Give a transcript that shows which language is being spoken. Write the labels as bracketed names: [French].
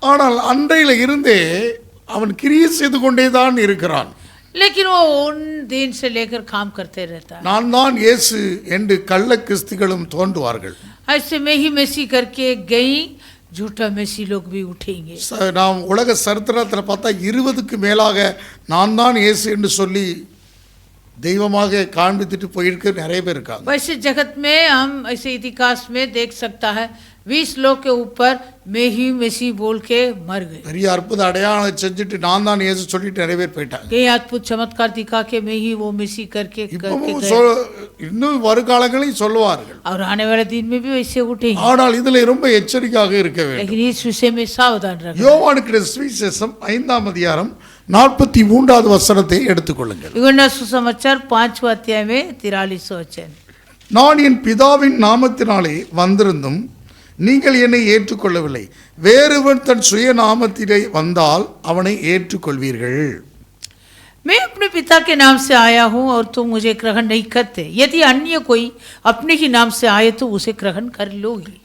[Tamil] ஆனால் அன்றையில இருந்தே அவன் கிரியை செய்து கொண்டே தான் இருக்கிறான். [Hindi] लेकिन वो उन दिन से लेकर काम करते रहता है। [Tamil] நான் தான் இயேசு என்று கள்ள கிறிஸ்துகளும் தோன்றுவார்கள். [Hindi] ऐसे में ही मेसी करके गई, झूठा मेसी लोग भी उठेंगे। [Tamil] நாம் உலக சரித்திரத்தில் பார்த்தா 20க்கு மேலாக நான் தான் இயேசு என்று சொல்லி தெய்வமாக காண்பித்துட்டு போயிருக்க நிறைய பேர் இருக்காங்க. [Hindi] वैसे जगत में हम ऐसे इतिहास में देख सकता है 20 लोग के ऊपर मैं ही मेसी बोल के मर गए। [Tamil] பெரிய அற்புத அடையாளம் செஞ்சுட்டு நான் தான் இயேசு சொல்லிட்டு நிறைய பேர் போயிட்டாங்க. [Hindi] कई अद्भुत चमत्कार दिखा के मैं ही वो मेसी करके [Tamil] இன்னும் வருகாலங்களில் சொல்லுவார்கள். [Hindi] और आने वाले दिन में भी वैसे उठेंगे। [Tamil] ஆனால் இதுல ரொம்ப எச்சரிக்கையாக இருக்க வேண்டும். [Hindi] लेकिन इस विषय में सावधान रहना। [Tamil] யோவானுக்கு சுவிசேஷம் 5ஆம் அதிகாரம் 43வது வசனத்தை எடுத்துக்கொள்ளுங்கள். [Hindi] यूहन्ना सुसमाचार 5वां अध्याय में 43 वचन। [Tamil] நான் என் பிதாவின் நாமத்தினாலே வந்திருந்தும் நீங்கள் என்னை ஏற்றுக்கொள்ளவில்லை, வேறொருவன் தன் சுய நாமத்திலே வந்தால் அவனை ஏற்றுக்கொள்வீர்கள். [Hindi] मैं अपने पिता के नाम से आया हूँ और तुम मुझे ग्रहण नहीं करते, यदि अन्य कोई अपने ही नाम से आए तो उसे ग्रहण कर लोगी।